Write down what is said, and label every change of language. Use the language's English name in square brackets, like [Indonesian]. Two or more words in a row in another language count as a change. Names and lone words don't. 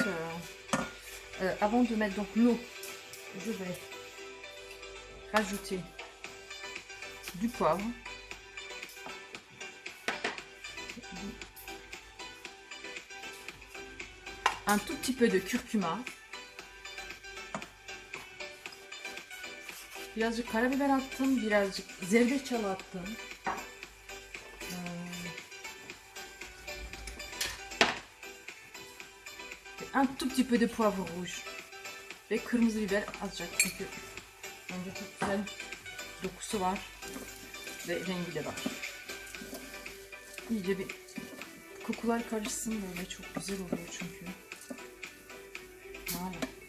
[French] avant de mettre donc l'eau, je vais rajouter du poivre, un tout petit peu de curcuma, [Turkish] birazcık karabiber attım, birazcık zerdeçal attım. [French] Un tout petit peu de poivre rouge [Turkish] ve kırmızı biber azıcık çünkü bence çok güzel dokusu var ve rengi de var. İyice bir kokular karışsın, böyle çok güzel oluyor çünkü. [French] Voilà.